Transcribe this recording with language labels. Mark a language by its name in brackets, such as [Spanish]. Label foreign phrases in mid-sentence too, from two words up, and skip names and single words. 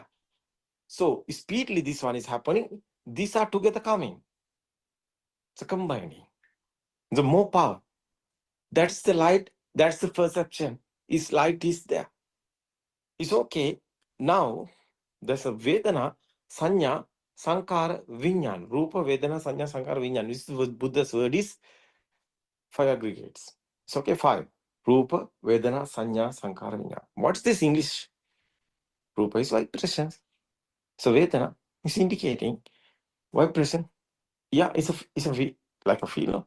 [English] So speedily this one is happening. These are together coming. It's a combining. The more power. That's the light. That's the perception. Is light is there. It's okay. Now there's a [Pali] Vedana, Sanya, Sankara, Vinyan. Rupa, Vedana, Sanya, Sankara, Vinyan. [English] This is Buddha's word is 5 aggregates. It's okay, 5. [Pali] Rupa, Vedana, Sanya, Sankara, Vinyan. [English] What's this English? Rupa is vibration. So Vedana is indicating vibration. Yeah, it's a like a feel. No?